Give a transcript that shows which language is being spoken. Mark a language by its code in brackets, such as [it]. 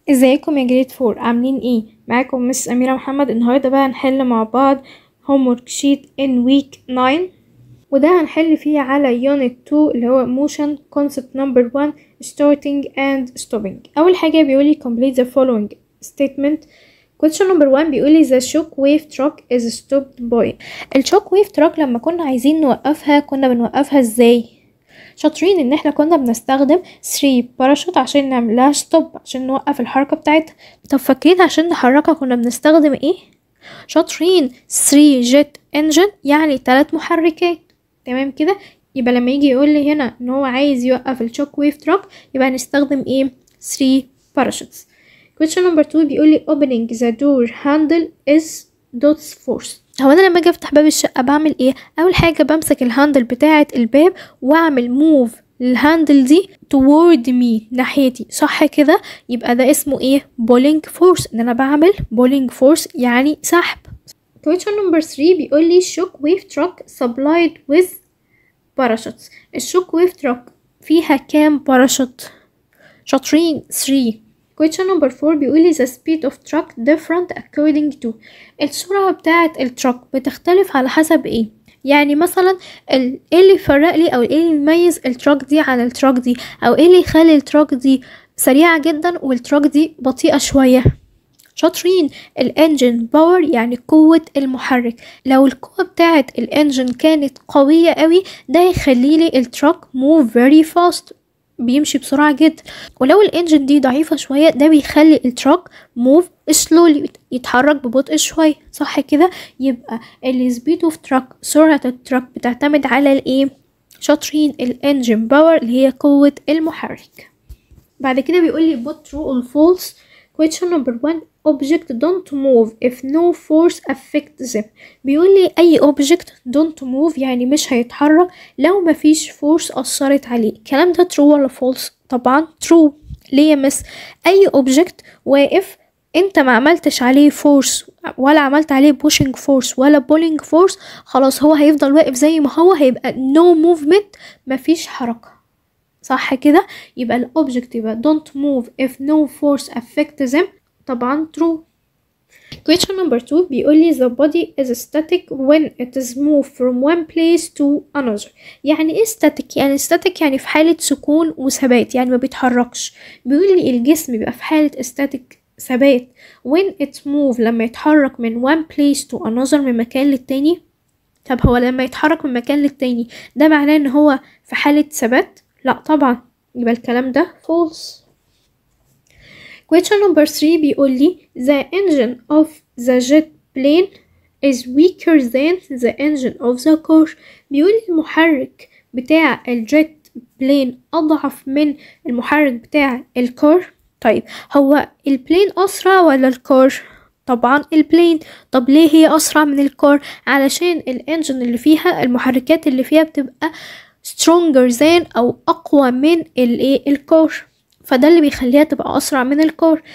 [ar] ازيكم يا جريد فور، عاملين ايه؟ معاكم مس أميرة محمد. النهاردة بقى هنحل مع بعض [en] homework sheet in week 9، [ar] وده هنحل فيه على unit 2 اللي هو [en] motion concept number 1 starting and stopping. [ar] أول حاجة بيقولي [en] complete the following statement. question number 1 [ar] بيقولي [en] the shock wave truck is stopped by. [ar] الشوك wave truck لما كنا عايزين نوقفها كنا بنوقفها ازاي؟ شاطرين ان احنا كنا بنستخدم 3 باراشوت عشان نعملها ستوب، عشان نوقف الحركة بتاعتها. طب فاكرين عشان نحركها كنا بنستخدم ايه؟ شاطرين 3 جيت انجن، يعني 3 محركات. تمام كده، يبقى لما يجي يقول لي هنا ان هو عايز يوقف الشوك ويف تراك يبقى هنستخدم ايه؟ 3 باراشوتس. [en] question number 2 [ar] بيقول لي [en] opening the door handle is dots force. [ar] هو انا لما اجي افتح باب الشقه بعمل ايه؟ اول حاجه بمسك الهاندل بتاعه الباب واعمل موف للهاندل دي [en] toward me، [ar] ناحيتي، صح كده؟ يبقى ده اسمه ايه؟ pulling force، ان انا بعمل pulling force يعني سحب. [en] question number 3 [ar] بيقول لي [en] shock wave truck supplied with parachutes. [ar] الشوك ويف تراك فيها كام باراشوت؟ شاطرين 3. [en] question number 4 [ar] بيقولي [en] the speed of truck different according to. [ar] السرعة بتاعة التراك بتختلف على حسب ايه؟ يعني مثلا ايه اللي يفرق لي او ايه اللي يميز التراك دي عن التراك دي، او ايه اللي يخلي التراك دي سريعة جدا والتراك دي بطيئة شوية؟ شاطرين الانجن باور، يعني قوة المحرك. لو القوة بتاعة الانجن كانت قوية قوي ده يخليلي التراك [en] move very fast، [ar] بيمشي بسرعة جدا. ولو الانجن دي ضعيفة شوية ده بيخلي التراك [en] move slowly، [ar] يتحرك ببطء شوية، صح كده؟ يبقى السبيد اوف تراك، سرعة التراك بتعتمد على الايه؟ شاطرين الانجن باور اللي هي قوة المحرك. بعد كده بيقولي [en] put true or false. question number 1 object don't move if no force affects them. [ar] بيقول لي اي [en] object don't move [ar] يعني مش هيتحرك لو مفيش force اثرت عليه. الكلام ده true ولا false؟ طبعا true. ليه يا مس؟ اي object واقف انت ما عملتش عليه force ولا عملت عليه pushing force ولا pulling force، خلاص هو هيفضل واقف زي ما هو، هيبقى [en] no movement، [ar] مفيش حركة، صح كده؟ يبقى الأوبجكت يبقى [en] don't move if no force affects them، [ar] طبعا true. [en] question number 2 [ar] بيقولي [en] the body is static when it is moved from one place to another. [ar] يعني ايه static؟ يعني static يعني في حالة سكون وثبات، يعني ما بيتحركش. بيقولي الجسم بيبقى في حالة static ثبات [en] when it move [ar] لما يتحرك من [en] one place to another، [ar] من مكان للتاني. طب هو لما يتحرك من مكان للتاني ده معناه ان هو في حالة ثبات؟ لا طبعا، يبقى الكلام ده false. [en] question number 3 [ar] بيقول لي [en] the engine of the jet plane is weaker than the engine of the car. [ar] بيقول المحرك بتاع الجيت بلين أضعف من المحرك بتاع الكار. طيب هو البلين أسرع ولا الكار؟ طبعا البلين. طب ليه هي أسرع من الكار؟ علشان الانجن اللي فيها، المحركات اللي فيها بتبقى [en] stronger than [ar] أو أقوى من الكار، فده اللي بيخليها تبقى أسرع من الكار.